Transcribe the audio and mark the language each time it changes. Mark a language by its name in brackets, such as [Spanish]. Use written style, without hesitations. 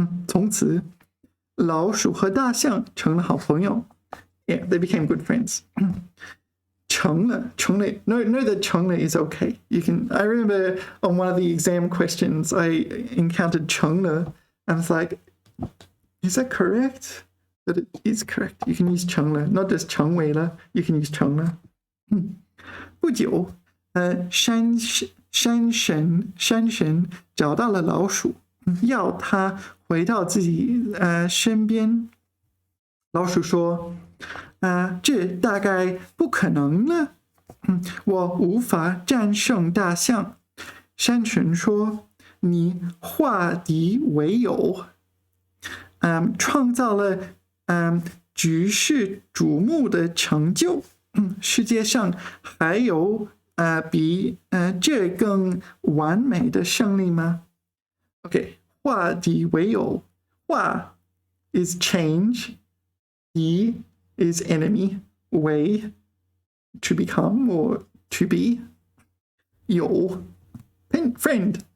[Chinese] 从此，老鼠和大象成了好朋友。 [English] Yeah, they became good friends. 成了 know that 成了 is okay. You can. I remember on one of the exam questions I encountered 成了, and it's like, is that correct? But it is correct. You can use 成了, not just 成为了. You can use 成了。 [Chinese] 不久，山神找到了老鼠，要它回到自己身边。老鼠说。这大概不可能了。我无法战胜大象。山神说：“你化敌为友，创造了举世瞩目的成就。世界上还有比这更完美的胜利吗 ？” [English] Okay, 化敌为友，化 is change， 敌 is enemy, 为 to become or to be, 友 friend.